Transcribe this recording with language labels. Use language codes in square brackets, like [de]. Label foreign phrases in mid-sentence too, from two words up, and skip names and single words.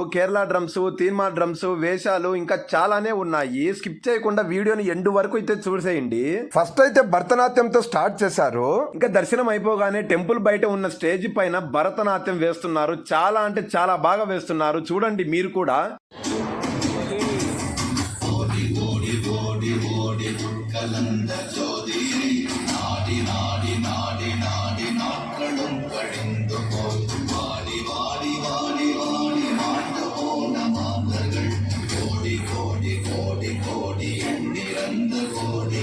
[te] కేరళ డ్రమ్స్, తీన్మా డ్రమ్స్, వేషాలు ఇంకా చాలానే ఉన్నాయి. స్కిప్ చేయకుండా వీడియోని ఎండ్ వరకు అయితే చూసేయండి. ఫస్ట్ అయితే భరతనాట్యంతో స్టార్ట్ చేశారు. ఇంకా దర్శనం అయిపోగానే టెంపుల్ బయట ఉన్న స్టేజ్ పైన భరతనాట్యం వేస్తున్నారు. చాలా అంటే చాలా బాగా వేస్తున్నారు. చూడండి మీరు కూడా. [ta] கலந்த ஜோதியை நாடி நாடி நாடி நாடி நாட்களும் கழிந்து போய் வாடி வாடி வாடி வாடி மாண்டு போன மாந்தர்கள் கோடி கோடி கோடி கோடி எண்ணிறந்து கோடி.